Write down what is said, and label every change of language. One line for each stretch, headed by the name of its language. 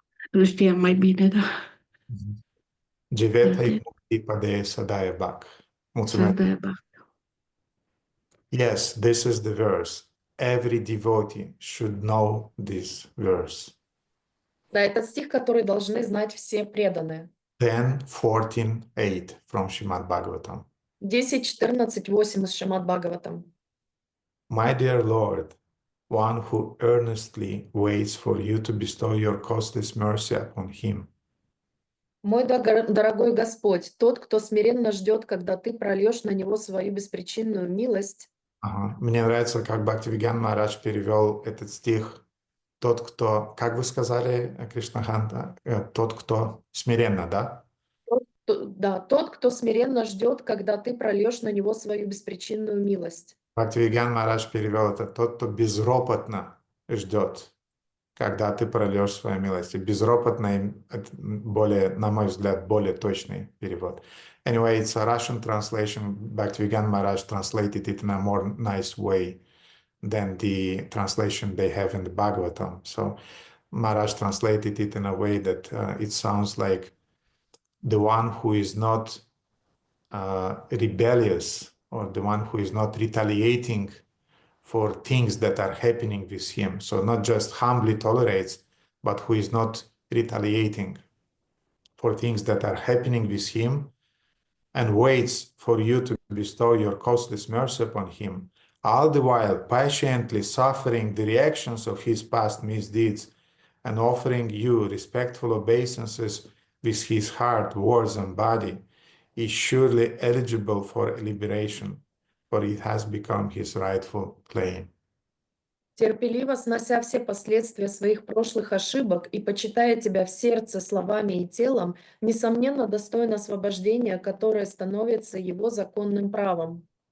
Romanian: Nu știam mai bine, da. Jivete yamukti pade sadaya bak. Mulțumesc.
English: Yes, this is the verse. Every devotee should know this verse.
Russian: Да, это стих, который должны знать все преданные. 10:14:8 from Srimad Bhagavatam. 10:14:8 из Шримад Бхагаватам.
English: My dear Lord, one who earnestly waits for you to bestow your costless mercy upon him.
Russian: Мой дорогой Господь, тот, кто смиренно ждет, когда ты прольешь на него свою беспричинную милость. Мне нравится, как Бхактивигьян Махарадж перевел этот стих. Тот, кто, как вы сказали, Кришнаханта, тот, кто смиренно, да? Да, тот, кто смиренно ждет, когда ты прольешь на него свою беспричинную милость. Бхактивигьян Махарадж перевел это. Тот, кто безропотно ждет, когда ты прольешь свою милость. И безропотно, более, на мой взгляд, более точный перевод.
English: Anyway, it's a Russian translation. Bhaktivinoda Maharaj translated it in a more nice way than the translation they have in the Bhagavatam. So Maharaj translated it in a way that it sounds like the one who is not rebellious, or the one who is not retaliating for things that are happening with him. So not just humbly tolerates, but who is not retaliating for things that are happening with him, and waits for you to bestow your costless mercy upon him, all the while patiently suffering the reactions of his past misdeeds and offering you respectful obeisances with his heart, words, and body, is surely eligible for liberation, for it has become his rightful claim.
Russian: Терпеливо снося все последствия своих прошлых ошибок и почитая тебя в сердце словами и телом, несомненно достоин освобождения, которое становится его законным правом.